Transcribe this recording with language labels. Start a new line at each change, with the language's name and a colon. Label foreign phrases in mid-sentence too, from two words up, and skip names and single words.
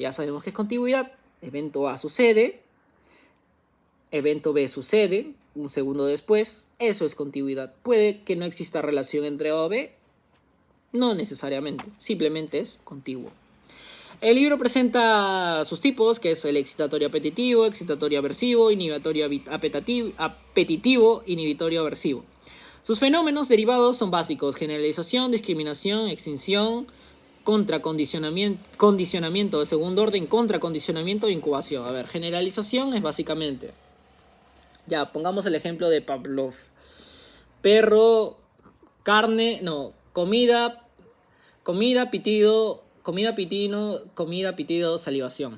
Spanish: Ya sabemos que es contigüidad. Evento A sucede, evento B sucede, un segundo después, eso es contigüidad. Puede que no exista relación entre A o B, no necesariamente, simplemente es contiguo. El libro presenta sus tipos, que es el excitatorio apetitivo, excitatorio aversivo, inhibitorio apetitivo, inhibitorio aversivo. Sus fenómenos derivados son básicos: generalización, discriminación, extinción, contra condicionamiento de segundo orden, contra condicionamiento de incubación. A ver, generalización es básicamente... Ya, pongamos el ejemplo de Pavlov. Perro, carne, no, comida, pitido, salivación.